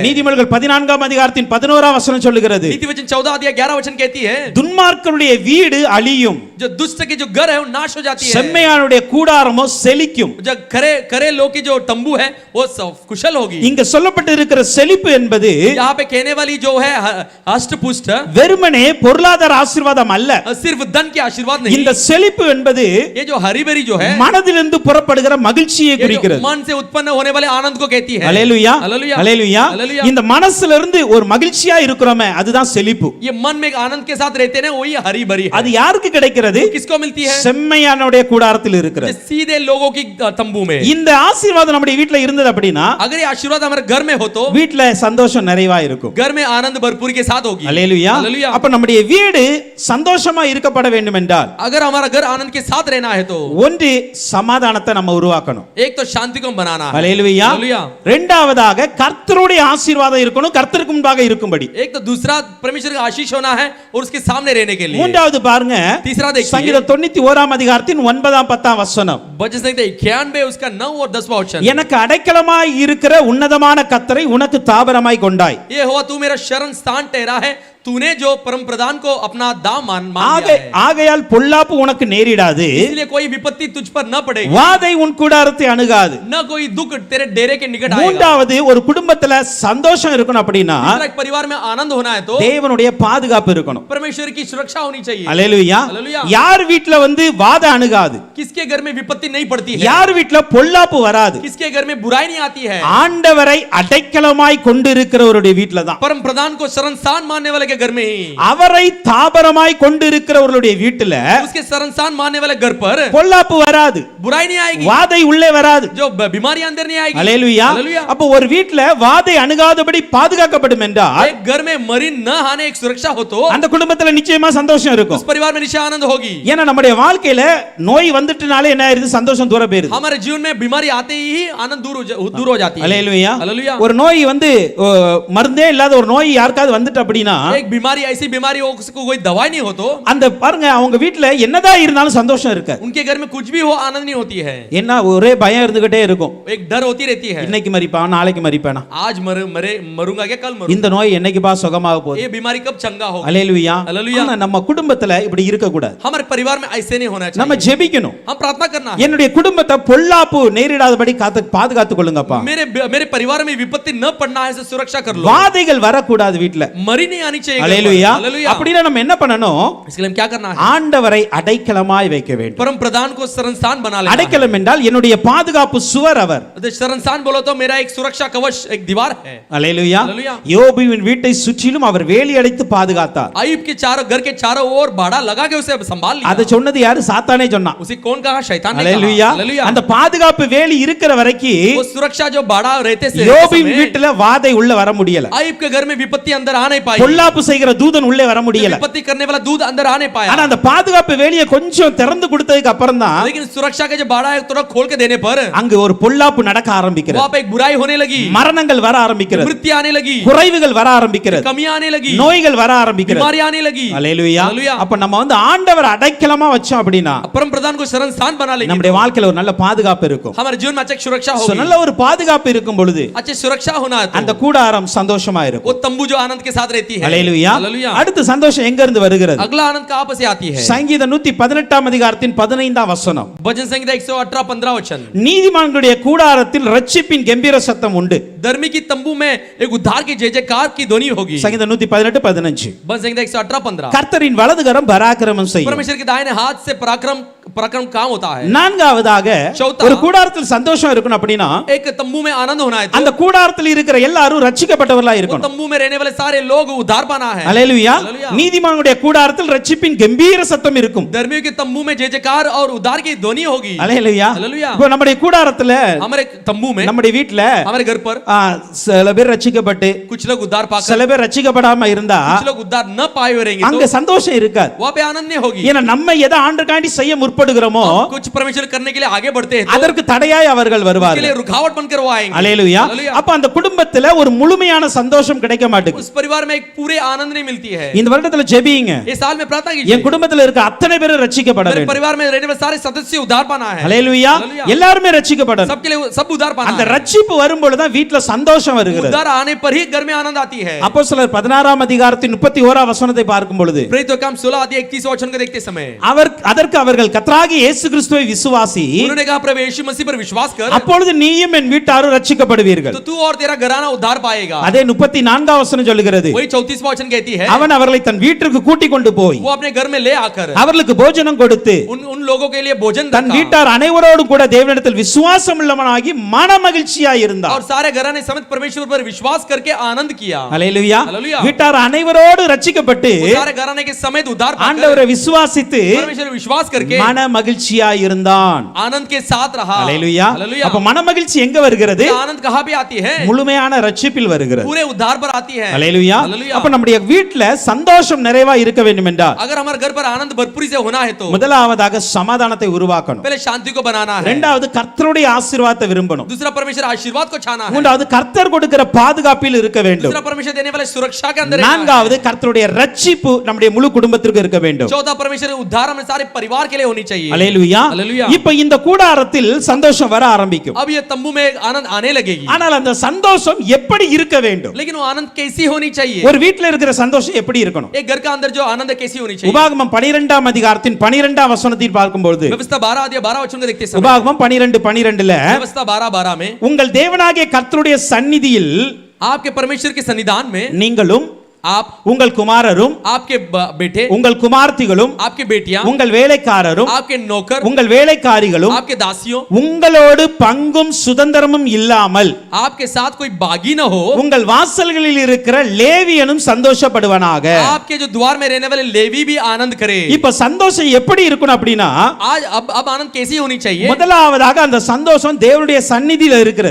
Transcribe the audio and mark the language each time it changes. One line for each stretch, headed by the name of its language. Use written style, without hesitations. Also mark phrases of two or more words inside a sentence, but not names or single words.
Tamil: நீதிமொழிகள் 14ஆம் அதிகாரத்தின் 11ஆம் வசனம் சொல்லுகிறது,
Hindi: नीति वचन 14 अध्याय 11 वचन कहती है,
Tamil: துன்மார்க்கருடைய வீடு அழியும்,
Hindi: जो दुष्ट की जो घर है वो नाश हो जाती है,
Tamil: செம்மையானுடைய கூடாரமோ செழிக்கும்.
Hindi: जो खरे लोग की जो तंबू है वो कुशल होगी।
Tamil: இங்க சொல்லப்பட்டு இருக்கிற செழிப்பு என்பது
Hindi: यहाँ पे कहने वाली जो है हष्ट पुष्ट,
Tamil: வெறுமனே பொருளாதார ஆசீர்வாதம் அல்ல.
Hindi: सिर्फ धन की आशीर्वाद नहीं,
Tamil: இந்த செழிப்பு என்பது
Hindi: ये जो हरी भरी जो है
Tamil: மனதிலிருந்து புறப்படுகிற மகிழ்ச்சியை
Hindi: ये जो
Tamil: குறிக்கிறது.
Hindi: मन से उत्पन्न होने वाले आनंद को कहती है।
Tamil: அல்லேலூயா.
Hindi: हालेलुया।
Tamil: அல்லேலூயா.
Hindi: हालेलुया।
Tamil: இந்த மனசுல இருந்து ஒரு மகிழ்ச்சியா இருக்கிறோமே அதுதான் செழிப்பு.
Hindi: ये मन में एक आनंद के साथ रहते हैं वही हरी भरी है।
Tamil: அது யாருக்கு கிடைக்கிறது?
Hindi: किसको मिलती है?
Tamil: செம்மையானுடைய கூடாரத்தில் இருக்கிறது.
Hindi: ये सीधे लोगों की तंबू में।
Tamil: இந்த ஆசீர்வாதம் நம்முடைய வீட்ல இருந்தது அப்படின்னா
Hindi: अगर ये आशीर्वाद हमारे घर में हो तो
Tamil: வீட்ல சந்தோஷம் நிறைவா இருக்கும்.
Hindi: घर में आनंद भरपूर के साथ होगी।
Tamil: அல்லேலூயா.
Hindi: हालेलुया।
Tamil: அப்ப நம்முடைய வீடு சந்தோஷமா இருக்கப்பட வேண்டும் என்றால்
Hindi: अगर हमारा घर आनंद के साथ रहना है तो
Tamil: ஒன்று சமாதானத்தை நம்ம உருவாக்கணும்.
Hindi: एक तो शांति को बनाना है।
Tamil: அல்லேலூயா.
Hindi: हालेलुया।
Tamil: இரண்டாவதாக கர்த்தருடைய ஆசீர்வாதம் இருக்கணும், கர்த்தருக்கு முன்பாக இருக்கும்படி.
Hindi: एक तो दूसरा परमेश्वर का आशीष होना है और उसके सामने रहने के लिए।
Tamil: மூன்றாவது பாருங்க,
Hindi: तीसरा देखिए
Tamil: சங்கீதம் 91ஆம் அதிகாரத்தின் 9ஆம் 10ஆம் வசனம்,
Hindi: वचन संहिता 91 उसका 9 और 10वां वचन,
Tamil: எனக்கு அடைக்கலமாய் இருக்கிற உன்னதமான கர்த்தரை உனக்கு தாபரமாய் கொண்டாய்.
Hindi: ये हुआ तू मेरा शरण स्थान ठहरा है, तूने जो परम प्रधान को अपना दाम मान लिया है,
Tamil: ஆகையால் பொல்லாப்பு உனக்கு நேரிடாது,
Hindi: इसलिए कोई विपत्ति तुझ पर न पड़ेगी,
Tamil: வாதை உன் கூடாரத்தை அணுகாது.
Hindi: न कोई दुख तेरे डेरे के निकट आएगा।
Tamil: மூன்றாவது, ஒரு குடும்பத்துல சந்தோஷம் இருக்கணும் அப்படின்னா
Hindi: तीसरा, एक परिवार में आनंद होना है तो
Tamil: தேவனுடைய பாதுகாப்பு இருக்கணும்.
Hindi: परमेश्वर की सुरक्षा होनी चाहिए।
Tamil: அல்லேலூயா.
Hindi: हालेलुया।
Tamil: யார் வீட்ல வாதை அணுகாது,
Hindi: किसके घर में विपत्ति नहीं पड़ती है,
Tamil: யார் வீட்ல பொல்லாப்பு வராது,
Hindi: किसके घर में बुराई नहीं आती है,
Tamil: ஆண்டவரை அடைக்கலமாய் கொண்டிருக்கிறவருடைய வீட்ல தான்.
Hindi: परम प्रधान को शरणस्थान मानने वाले के घर में ही,
Tamil: அவரை தாபரமாய் கொண்டிருக்கிறவருடைய வீட்டுல
Hindi: उसके शरणस्थान मानने वाले घर पर
Tamil: பொல்லாப்பு வராது,
Hindi: बुराई नहीं आएगी,
Tamil: வாதை உள்ளே வராது.
Hindi: जो बीमारी अंदर नहीं आएगी।
Tamil: அல்லேலூயா.
Hindi: हालेलुया।
Tamil: அப்ப ஒரு வீட்ல வாதை அணுகாதபடி பாதுகாக்கப்படும் என்றால்
Hindi: एक घर में मरी न आने एक सुरक्षा हो तो
Tamil: அந்த குடும்பத்துல நிச்சயமா சந்தோஷம் இருக்கும்.
Hindi: उस परिवार में निश्चय आनंद होगी।
Tamil: ஏன்னா நம்முடைய வாழ்க்கையில நோய் வந்துட்டனாலே என்ன ஆயிருது, சந்தோஷம் தூர போயிருது.
Hindi: हमारे जीवन में बीमारी आते ही आनंद दूर हो जाती है।
Tamil: அல்லேலூயா.
Hindi: हालेलुया।
Tamil: ஒரு நோய் மருந்தே இல்லாத ஒரு நோய் யாருக்காவது வந்துட்டு அப்படின்னா
Hindi: एक बीमारी ऐसी बीमारी हो उसको कोई दवाई नहीं हो तो
Tamil: அந்த பாருங்க அவங்க வீட்ல என்னதான் இருந்தாலும் சந்தோஷம் இருக்காது.
Hindi: उनके घर में कुछ भी हो आनंद नहीं होती है।
Tamil: என்ன ஒரே பயம் இருந்துகிட்டே இருக்கும்.
Hindi: एक डर होती रहती है,
Tamil: இன்னைக்கு மரிப்பான், நாளைக்கு மரிப்பானா,
Hindi: आज मरूंगा क्या कल मरूंगा,
Tamil: இந்த நோய் என்னைக்குப்பா சுகமாக போகுது.
Hindi: ये बीमारी कब चंगा होगा।
Tamil: அல்லேலூயா.
Hindi: हालेलुया।
Tamil: ஆனா நம்ம குடும்பத்துல இப்படி இருக்க கூடாது.
Hindi: हमारे परिवार में ऐसे नहीं होना
Tamil: நம்ம
Hindi: चाहिए।
Tamil: ஜெபிக்கணும்.
Hindi: हम प्रार्थना करना है,
Tamil: என்னுடைய குடும்பத்தை பொல்லாப்பு நேரிடாதபடி பாதுகாத்துக் கொள்ளுங்கப்பா.
Hindi: मेरे परिवार में विपत्ति न पड़ना है, सुरक्षा कर लो,
Tamil: வாதைகள் வரக்கூடாது வீட்ல.
Hindi: मरी नहीं आनी चाहिए।
Tamil: அல்லேலூயா.
Hindi: हालेलुया।
Tamil: அப்படினா நம்ம என்ன பண்ணணும்,
Hindi: इसके लिए हम क्या करना है,
Tamil: ஆண்டவரை அடைக்கலமாய் வைக்க வேண்டும்.
Hindi: परम प्रधान को शरणस्थान बना लेना है।
Tamil: அடைக்கலம் என்றால் என்னுடைய பாதுகாப்பு சுவர் அவர்.
Hindi: तो शरणस्थान बोलो तो मेरा एक सुरक्षा कवच, एक दीवार है।
Tamil: அல்லேலூயா.
Hindi: हालेलुया।
Tamil: யோபுவின் வீட்டை சுற்றிலும் அவர் வேலி அடைத்து பாதுகாத்தார்.
Hindi: आयुब के घर के चारों ओर बाड़ा लगा के उसे संभाल लिया।
Tamil: அதை சொன்னது யாரு? சாத்தானே சொன்னான்.
Hindi: उसे कौन कहा? शैतान ने
Tamil: அல்லேலூயா.
Hindi: कहा। हालेलुया।
Tamil: அந்த பாதுகாப்பு வேலி இருக்கிற வரைக்கும்
Hindi: वो सुरक्षा जो बाड़ा रहते से
Tamil: யோபுவின் வீட்டுல வாதை உள்ள வர முடியல.
Hindi: आयुब के घर में विपत्ति अंदर आ नहीं पाई,
Tamil: பொல்லாப்பு செய்கிற தூதன் உள்ளே வர முடியல.
Hindi: विपत्ति करने वाला दूध अंदर आ नहीं पाया।
Tamil: ஆனா அந்த பாதுகாப்பு வேலியை கொஞ்சம் திறந்து கொடுத்ததுக்கு அப்புறம் தான்
Hindi: लेकिन सुरक्षा के जो बाड़ा है थोड़ा खोल के देने पर
Tamil: அங்க ஒரு பொல்லாப்பு நடக்க ஆரம்பிக்கிறது.
Hindi: वहां पे एक बुराई होने लगी,
Tamil: மரணங்கள் வர ஆரம்பிக்கிறது,
Hindi: मृत्यु आने लगी,
Tamil: குறைவுகள் வர ஆரம்பிக்கிறது,
Hindi: कमियां आने लगी,
Tamil: நோய்கள் வர ஆரம்பிக்கிறது.
Hindi: बीमारी आने लगी।
Tamil: அல்லேலூயா.
Hindi: हालेलुया।
Tamil: அப்ப நம்ம ஆண்டவர் அடைக்கலமா வச்சோம் அப்படினா
Hindi: परम प्रधान को शरणस्थान बना लेंगे,
Tamil: நம்முடைய வாழ்க்கையில ஒரு நல்ல பாதுகாப்பு இருக்கும்.
Hindi: हमारे जीवन में अच्छी सुरक्षा So, होगी।
Tamil: நல்ல ஒரு பாதுகாப்பு இருக்கும் பொழுது
Hindi: अच्छी सुरक्षा होना है
Tamil: அந்த
Hindi: तो
Tamil: கூடாரம் சந்தோஷமா
Hindi: वो
Tamil: இருக்கும்.
Hindi: तंबू जो आनंद के साथ रहती है।
Tamil: அல்லேலூயா.
Hindi: हालेलुया।
Tamil: அடுத்த சந்தோஷம் எங்க இருந்து வருகிறது?
Hindi: अगला आनंद कहां से आती है?
Tamil: சங்கீதம் 118 அதிகாரத்தின் 15 வசனம்.
Hindi: भजन संहिता 118-15 वचन।
Tamil: நீதிமான்களுடைய கூடாரத்தில் ரட்சிப்பின் கம்பீர சத்தம் உண்டு.
Hindi: धर्मी की तंबू में एक उद्धार की जय जयकार की ध्वनि होगी।
Tamil: சங்கீதம் 118:15.
Hindi: भजन संहिता 118-15।
Tamil: கர்த்தரின் வலதுகரம் பராக்கிரமம் செய்யும்.
Hindi: परमेश्वर के दाहिने हाथ से पराक्रम काम होता है।
Tamil: நான்காவதாக
Hindi: चौथा,
Tamil: ஒரு கூடாரத்தில் சந்தோஷம் இருக்கணும் அப்படினா
Hindi: एक तंबू में आनंद होना है तो
Tamil: அந்த கூடாரத்தில் இருக்கிற எல்லாரும் ரட்சிக்கப்பட்டவர்களா
Hindi: वो
Tamil: இருக்கணும்.
Hindi: तंबू में रहने वाले सारे लोग उद्धार पाना है।
Tamil: அல்லேலூயா.
Hindi: हालेलुया।
Tamil: நீதிமானுடைய கூடாரத்தில் ரட்சிப்பின் கம்பீர சத்தம் இருக்கும்.
Hindi: धर्मियों के तंबू में जय जयकार और उद्धार की ध्वनि होगी।
Tamil: அல்லேலூயா.
Hindi: हालेलुया।
Tamil: இப்போ நம்முடைய கூடாரத்துல,
Hindi: हमारे तंबू में,
Tamil: நம்முடைய வீட்ல
Hindi: हमारे घर पर
Tamil: சில பேர் ரட்சிக்கப்பட்டு
Hindi: कुछ लोग उद्धार पाकर,
Tamil: சில பேர் ரட்சிக்கப்படாம இருந்தா
Hindi: कुछ लोग उद्धार न पाए हुए रहेंगे
Tamil: அங்க
Hindi: तो
Tamil: சந்தோஷம் இருக்காது.
Hindi: वहां पे आनंद नहीं होगी।
Tamil: ஏன்னா நம்ம எதை ஆண்டவருக்காண்டி செய்ய முற்படுகிறோமோ
Hindi: कुछ परमेश्वर करने के लिए आगे बढ़ते हैं तो
Tamil: அதற்கு தடையாய் அவர்கள்
Hindi: उसके
Tamil: வருவார்கள்.
Hindi: लिए रुकावट बनकर वो आएंगे।
Tamil: அல்லேலூயா.
Hindi: हालेलुया।
Tamil: அப்ப அந்த குடும்பத்துல ஒரு முழுமையான சந்தோஷம் கிடைக்க மாட்டேங்குது.
Hindi: उस परिवार में एक पूरे आनंद नहीं मिलती है।
Tamil: இந்த வருடத்துல ஜெபிங்க,
Hindi: इस साल में प्रार्थना
Tamil: என்
Hindi: कीजिए,
Tamil: குடும்பத்துல இருக்க அத்தனை பேரும் ரட்சிக்கப்பட
Hindi: मेरे
Tamil: வேண்டும்.
Hindi: परिवार में रहने वाले सारे सदस्य उद्धार पाना है।
Tamil: அல்லேலூயா.
Hindi: हालेलुया।
Tamil: எல்லாரும் ரட்சிக்கப்படணும்.
Hindi: सबके लिए सब उद्धार पाना
Tamil: அந்த
Hindi: है।
Tamil: ரட்சிப்பு வரும்பொழுது தான் வீட்ல சந்தோஷம் வருகிறது.
Hindi: उद्धार आने पर ही घर में आनंद आती है।
Tamil: அப்போஸ்தலர் 16 அதிகாரத்தின் 31 வசனத்தை பார்க்கும் பொழுது
Hindi: प्रेरितों का 16 अध्याय 31 वचन को देखते समय
Tamil: அதற்கு அவர்கள் கர்த்தராகிய இயேசு கிறிஸ்துவை விசுவாசி,
Hindi: उन्होंने कहा प्रभु यीशु मसीह पर विश्वास कर,
Tamil: அப்பொழுது நீயும் என் வீட்டாரும் ரட்சிக்கப்படுவீர்கள்.
Hindi: तो तू और तेरा घराना उद्धार पाएगा।
Tamil: அதே 34 வசனம் சொல்லுகிறது,
Hindi: वही 34वां वचन कहती है,
Tamil: அவன் அவர்களை தன் வீட்டிற்கு கூட்டிக் கொண்டு போய்
Hindi: वो अपने घर में ले आकर
Tamil: அவர்களுக்கு போஜனம் கொடுத்து
Hindi: उन लोगों के लिए भोजन
Tamil: தன்
Hindi: रखा
Tamil: வீட்டார் அனைவரோடும் கூட தேவனிடத்தில் விசுவாசம் உள்ளவனாகி மன மகிழ்ச்சியாய் இருந்தார்.
Hindi: और सारे घराने समेत परमेश्वर पर विश्वास करके आनंद किया।
Tamil: அல்லேலூயா.
Hindi: हालेलुया।
Tamil: வீட்டார் அனைவரோடு ரட்சிக்கப்பட்டு
Hindi: वो सारे घराने के समेत उद्धार पाकर
Tamil: ஆண்டவரை விசுவாசித்து
Hindi: परमेश्वर विश्वास करके
Tamil: மன மகிழ்ச்சியாய் இருந்தான்.
Hindi: आनंद के साथ रहा।
Tamil: அல்லேலூயா.
Hindi: हालेलुया।
Tamil: அப்ப மன மகிழ்ச்சி எங்க வருகிறது?
Hindi: ये आनंद कहां पे आती है?
Tamil: முழுமையான ரட்சிப்பில் வருகிறது.
Hindi: पूरे उद्धार पर आती है।
Tamil: அல்லேலூயா.
Hindi: हालेलुया।
Tamil: அப்ப நம்முடைய வீட்ல சந்தோஷம் நிறைவா இருக்க வேண்டும் என்றால்
Hindi: अगर हमारे घर पर आनंद भरपूरी से होना है तो
Tamil: முதலாவதாக சமாதானத்தை உருவாக்கணும்.
Hindi: पहले शांति को बनाना है।
Tamil: இரண்டாவது கர்த்தருடைய ஆசீர்வாதத்தை விரும்பணும்.
Hindi: दूसरा परमेश्वर आशीर्वाद को चाहना है।
Tamil: மூன்றாவது கர்த்தர் கொடுக்கிற பாதுகாப்பில் இருக்க வேண்டும்.
Hindi: दूसरा परमेश्वर देने वाले सुरक्षा के अंदर रहना है।
Tamil: நான்காவது கர்த்தருடைய ரட்சிப்பு நம்முடைய முழு குடும்பத்திற்கு இருக்க வேண்டும்.
Hindi: चौथा परमेश्वर उद्धार हमारे सारे परिवार के लिए होनी होनी चाहिए।
Tamil: அல்லேலூயா.
Hindi: हालेलुया।
Tamil: இப்ப இந்த கூடாரத்தில் சந்தோஷம் வர ஆரம்பிக்கும்.
Hindi: अब ये तंबू में आनंद आने लगेगी,
Tamil: ஆனால் அந்த சந்தோஷம் எப்படி இருக்க வேண்டும்?
Hindi: लेकिन वो आनंद कैसी होनी चाहिए?
Tamil: ஒரு வீட்ல இருக்கிற சந்தோஷம் எப்படி இருக்கணும்?
Hindi: एक घर का अंदर जो आनंद है कैसी होनी चाहिए?
Tamil: உபாகமம் 12ஆம் அதிகாரத்தின் 12ஆம் வசனத்தில் பார்க்கும்போது,
Hindi: व्यवस्था 12 अध्याय 12 वचन को देखते समय,
Tamil: உபாகமம் 12:12ல
Hindi: व्यवस्था 12:12 में
Tamil: உங்கள் தேவனாகிய கர்த்தருடைய சந்நிதியில்
Hindi: आपके परमेश्वर के सन्निधान में
Tamil: நீங்களும்
Hindi: आप,
Tamil: உங்கள் குமாரரும்
Hindi: आपके बेटे,
Tamil: உங்கள் குமார்த்திகளும்
Hindi: आपके बेटियां,
Tamil: உங்கள் வேலைக்காரரும்
Hindi: आपके नौकर,
Tamil: உங்கள் வேலைக்காரிகளும்
Hindi: आपके दासियों,
Tamil: உங்களோடு பங்கும் சுதந்திரமும் இல்லாமல்
Hindi: आपके साथ कोई बागी न हो,
Tamil: உங்கள் வாசல்களில் இருக்கிற லேவியனும் சந்தோஷப்படுவானாக.
Hindi: आपके जो द्वार में रहने वाले लेवी भी आनंद करे।
Tamil: இப்ப சந்தோஷம் எப்படி இருக்கணும் அப்படின்னா,
Hindi: आज अब आनंद कैसी होनी चाहिए?
Tamil: முதலாவதாக அந்த சந்தோஷம் தேவனுடைய சந்நிதியில இருக்கிறது.